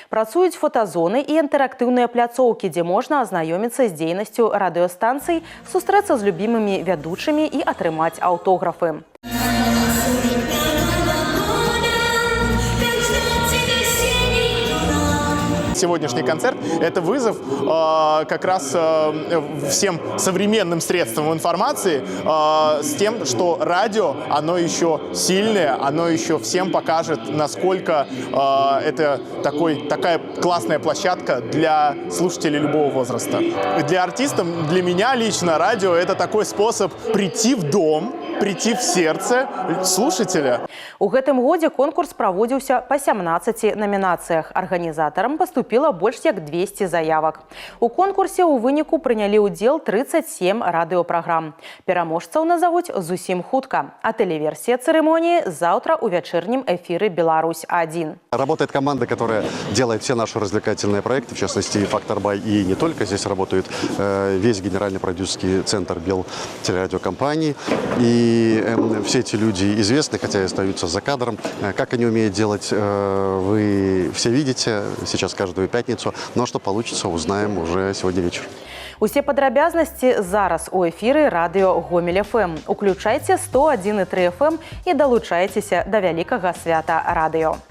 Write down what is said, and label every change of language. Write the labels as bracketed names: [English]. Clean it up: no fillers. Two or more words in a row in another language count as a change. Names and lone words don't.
[Belarusian] Працуюць фотазоны і інтэрактыўныя пляцоўкі, дзе можна азнаёміцца з дзейнасцю радыёстанцый, сустрэцца з любімымі вядучымі і атрымаць аўтографы. [Russian] Сегодняшний концерт – это вызов как раз всем современным средствам информации с тем, что радио, оно еще сильное, оно еще всем покажет, насколько это такая классная площадка для слушателей любого возраста. Для артистов, для меня лично радио – это такой способ прийти в дом, прийти в сердце слушателя. [Belarusian] У гэтым годзе конкурс праводзіўся па 17 номінацыях. Арганізатарам паступіла больш як 200 заявак. У конкурсе ў выніку прынялі ўдзел 37 радыёпраграм. Пераможцаў назавуць зусім хутка. А тэлеверсія цырымоніі заўтра ў [Russian] вечернем эфире [Belarusian] «Беларусь-1». [Russian] Работает команда, которая делает все наши развлекательные проекты, в частности «Фактор Бай», и не только. Здесь работает весь генеральный продюсерский центр Белтелерадиокомпании. И все эти люди известны, хотя и остаются за кадром. Как они умеют делать, вы все видите сейчас каждую пятницу. Но что получится, узнаем уже сегодня вечером. [Belarusian] Усе падрабязнасці зараз у эфіры радыё Гомель ФМ. Уключайце 101,3 FM і далучайцеся да вялікага свята радыё.